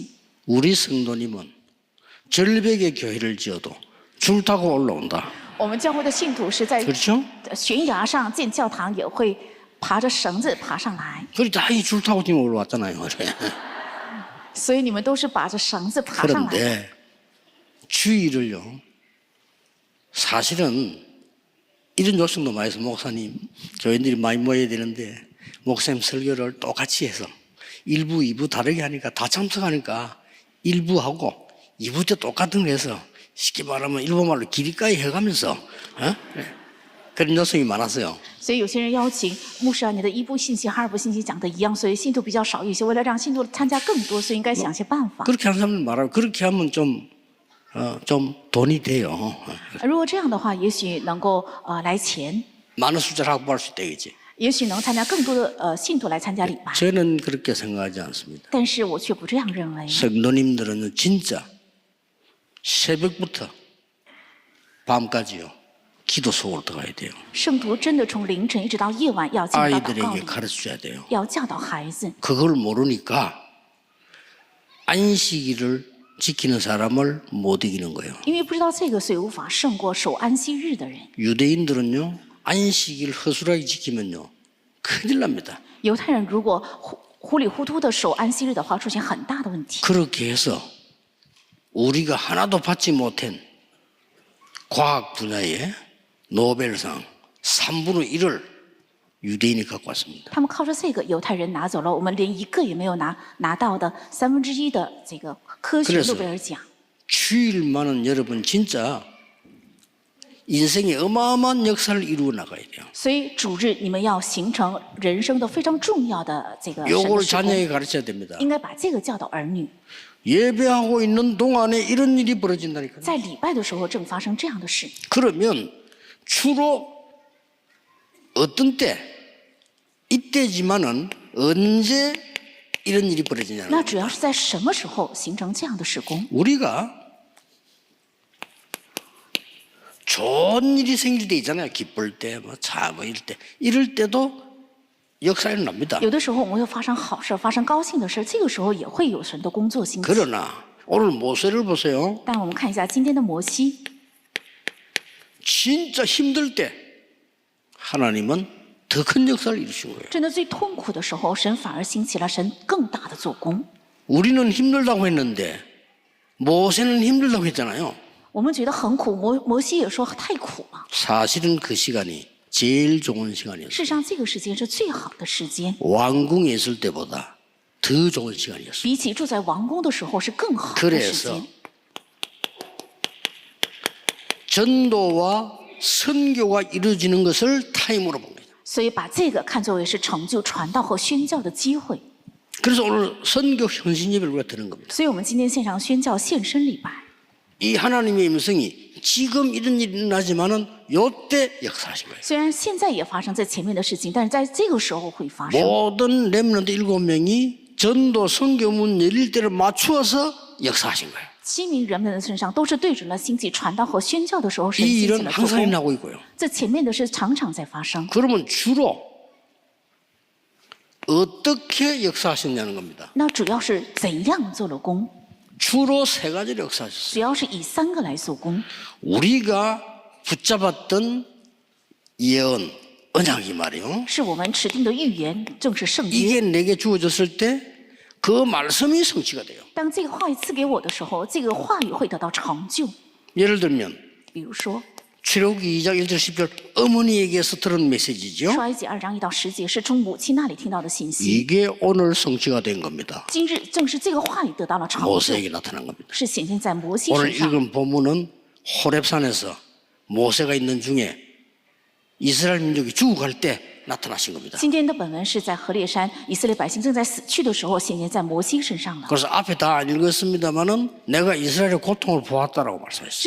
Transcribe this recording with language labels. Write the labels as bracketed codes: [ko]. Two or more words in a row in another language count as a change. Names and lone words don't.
[ko] 우리 성도님은 절벽에 교회를 지어도 줄 타고 올라온다. [zh] 我们教会的信徒是在 [ko] 그렇죠? [zh] 悬崖上建教堂，也会爬着绳子爬上来。 [ko] 그리 다 이 줄 타고 지금 올라왔잖아요. [zh] 所以你们都是把着绳子爬上来。 [ko] 그런데 주의를요. 사실은 이런 요청도 많이 해서 목사님 교인들이 많이 모여야 되는데 목사님 설교를 똑같이 해서 1부, 2부 다르게 하니까 다 참석하니까 1부하고 2부 때 똑같은 거 해서 쉽게 말하면 일본말로 길이까지 해가면서 그런 요청이 많았어요. [zh] 所以有些人邀请牧师啊，你的一部信息和二部信息讲的一样，所以信徒比较少一些。为了让信徒参加更多，所以应该想些办法。 [ko] 그렇게 하는 사람들 말하고 그렇게 하면 좀 돈이 돼요. [zh] 如果这样的话，也许能够来钱， [ko] 많은 숫자를 확보할 수 있다 이거지. [zh] 也许能参加更多的信徒来参加礼拜。 [ko] 저는 그렇게 생각하지 않습니다. [zh] 但是我却不这样认为。 [ko] 성도님들은 진짜 새벽부터 밤까지요. 기도 속으로 들어가야 돼요. [zh] 圣徒真的从凌晨一直到夜晚要进到祷告 [ko] 아이들에게 [zh] 里， [ko] 가르쳐줘야 돼요. [zh] 要教导孩子。 [ko] 그걸 모르니까 안식일을 지키는 사람을 못 이기는 거예요. [zh] 因为不知道这个，所以无法胜过守安息日的人。 [ko] 유대인들은요. 안식일 허술하게 지키면요. 큰일 납니다. [zh] 犹太人如果糊里糊涂的守安息日的话，出现很大的问题。 [ko] 그렇게 해서 우리가 하나도 받지 못한 과학 분야에 노벨상 3분의 1을 유대인이 갖고 왔습니다. [zh] 他们靠着这个，犹太人拿走了我们连一个也没有拿到的1/3的这个科学诺贝尔奖。 [ko] 주일만은 여러분 진짜 인생에 어마어마한 역사를 이루어 나가야 돼요. [zh] 所以主日你们要形成人生的非常重要的这个神的 [ko] 요걸 [zh] 事工， [ko] 자녀에게 가르쳐야 됩니다. [zh] 应该把这个教导儿女。 [ko] 예배하고 있는 동안에 이런 일이 벌어진다니까요. [zh] 在礼拜的时候正发生这样的事， [ko] 그러면 주로 어떤 때 이때지만은 언제 이런 일이 벌어지냐는 [zh] 那 [ko] 겁니다. [zh] 主要是在什么时候形成这样的事工？ [ko] 우리가 좋은 일이 생길 때 있잖아요. 기쁠 때, 뭐 차, 뭐 이럴 때. 이럴 때도 역사 일어납니다. [zh] 有的时候我们会发生好事，发生高兴的事，这个时候也会有神的工作兴起。 [ko] 그러나 오늘 모세를 보세요. [zh] 但我们看一下今天的摩西， [ko] 진짜 힘들 때 하나님은 더 큰 역사를 이루신 거예요. [zh] 真的最痛苦的时候，神反而兴起了神更大的做工。 [ko] 우리는 힘들다고 했는데 모세는 힘들다고 했잖아요. [zh] 我们觉得很苦，摩西也说太苦了。 [ko] 사실은 그 시간이 제일 좋은 시간이었어요. [zh] 事实上，这个时间是最好的时间， [ko] 왕궁에 있을 때보다 더 좋은 시간이었어요. [zh] 比起住在王宫的时候是更好的时 [ko] 그래서 [zh] 间。 [ko] 전도와 선교가 이루어지는 것을 타임으로 본 거예요. [zh] 所以把这个看作为是成就传道和宣教的机会。 [ko] 그래서 오늘 선교 헌신 예배를 우리가 드는 겁니다. [zh] 所以我们今天线上宣教献身礼拜。 [ko] 이 하나님의 임성이 지금 이런 일이 일어나지만은 요때 역사하신 거예요. [zh] 虽然现在也发生在前面的事情，但是在这个时候会发生。 [ko] 모든 렘넌트 7명이 전도 선교문 열릴 때를 맞추어서 역사하신 거예요. [zh] 7 名人们的身上都是对准了兴起传道和宣教的时候，神 [ko] 이 [zh] 兴起 [ko] 일은 [zh] 了做 [ko] 항상 [zh] 工。 [ko] 일어나고 있고요. [zh] 这前面的事常常在发生。 [ko] 그러면 주로 어떻게 역사하셨냐는 겁니다. [zh] 那主要是怎样做了工？ [ko] 주로 세 가지를 역사하셨어요. [zh] 主要是以3个来做工。 [ko] 우리가 붙잡았던 예언, 언약이 말이요. [zh] 是我们指定的预言，正是圣约。 [ko] 이게 내게 주어졌을 때 그 말씀이 성취가 돼요. [zh] 当这个话语赐给我的时候，这个话语会得到成就。 [ko] 예를 들면 [zh] 比如说， [ko] 출애굽기 2장 1절 10절 어머니에게서 들은 메시지죠. [zh] 出埃及2章1到10节是从母亲那里听到的信息。 [ko] 이게 오늘 성취가 된 겁니다. [zh] 今日正是这个话语得到了成就， [ko] 모세에게 나타난 겁니다. [zh] 是显现在摩西 [ko] 오늘 [zh] 身上。 [ko] 읽은 본문은 호렙산에서 모세가 있는 중에 이스라엘 민족이 죽어갈 때 나타나신 겁니다. [zh] 今天的本文是在何烈山，以色列百姓正在死去的时候显现在摩西身上了。 [ko] 그래서 앞에 다 안 읽었습니다만은 내가 이스라엘의 고통을 보았다라고 말씀했어요.